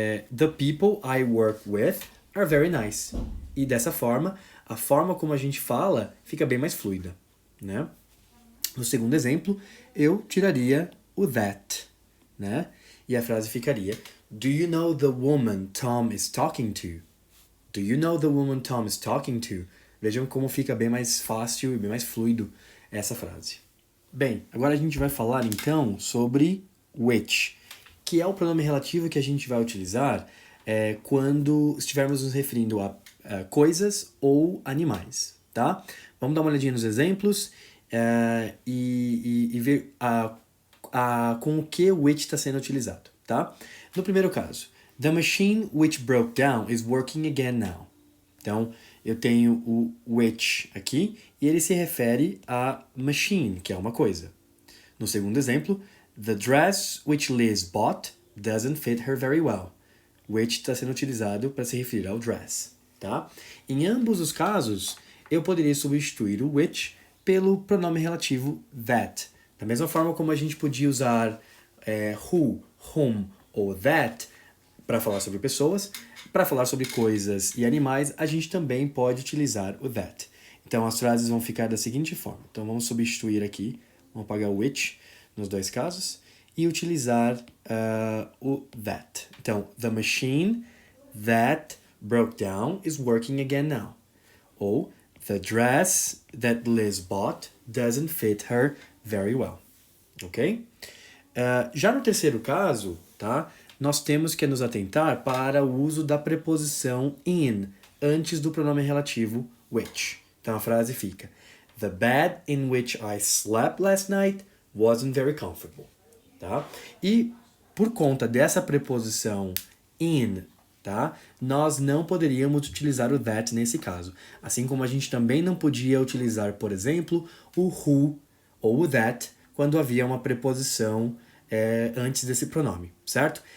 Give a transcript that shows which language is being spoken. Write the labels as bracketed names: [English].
[English] The people I work with are very nice. [Portuguese] E dessa forma, a forma como a gente fala fica bem mais fluida, né? No segundo exemplo, eu tiraria o that, né? E a frase ficaria: [English] Do you know the woman Tom is talking to? Do you know the woman Tom is talking to? [Portuguese] Vejam como fica bem mais fácil e bem mais fluido essa frase. Bem, agora a gente vai falar então sobre which, que é o pronome relativo que a gente vai utilizar quando estivermos nos referindo a coisas ou animais, tá? Vamos dar uma olhadinha nos exemplos e ver com o que o which está sendo utilizado, tá? No primeiro caso, [English] the machine which broke down is working again now. [Portuguese] Então, eu tenho o which aqui e ele se refere a machine, que é uma coisa. No segundo exemplo, [English] the dress which Liz bought doesn't fit her very well. [Portuguese] Which está sendo utilizado para se referir ao dress, tá? Em ambos os casos, eu poderia substituir o which pelo pronome relativo that. Da mesma forma como a gente podia usar who, whom ou that para falar sobre pessoas, para falar sobre coisas e animais, a gente também pode utilizar o that. Então as frases vão ficar da seguinte forma. Então vamos substituir aqui, vamos apagar o which nos dois casos e utilizar o that. Então, [English] the machine that broke down is working again now. [Portuguese] Ou, [English] the dress that Liz bought doesn't fit her very well. [Portuguese] Ok? Já no terceiro caso, tá? Nós temos que nos atentar para o uso da preposição in antes do pronome relativo which. Então a frase fica: [English] the bed in which I slept last night wasn't very comfortable. [Portuguese] Tá? E por conta dessa preposição in, tá? Nós não poderíamos utilizar o that nesse caso. Assim como a gente também não podia utilizar, por exemplo, o who ou o that quando havia uma preposição antes desse pronome, certo?